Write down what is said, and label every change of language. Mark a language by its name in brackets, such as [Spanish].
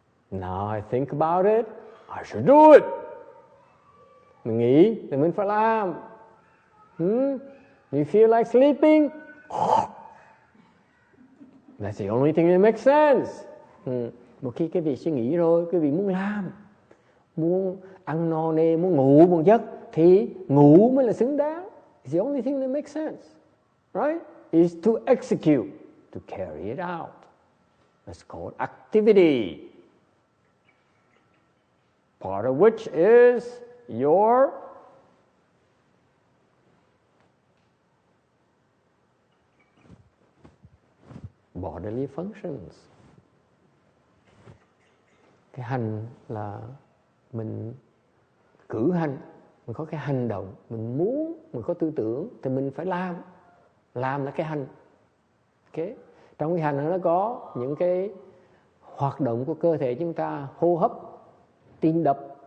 [English] Now I think about it, I should do it. [Vietnamese] Mình nghĩ thì mình phải làm. [English] You feel like sleeping? That's the only thing that makes sense. [Vietnamese] Một khi cái vị suy nghĩ rồi, cái vị muốn làm, muốn ăn no nê, muốn ngủ một giấc, thì ngủ mới là xứng đáng. [English] It's the only thing that makes sense. Right? Is to execute, to carry it out. That's called activity. Part of which is your bodily functions. [Vietnamese] Cái hành là mình cử hành, mình có cái hành động, mình muốn, mình có tư tưởng thì mình phải làm. Làm là cái hành. Okay. Trong cái hành nó có những cái hoạt động của cơ thể chúng ta, hô hấp, tim đập.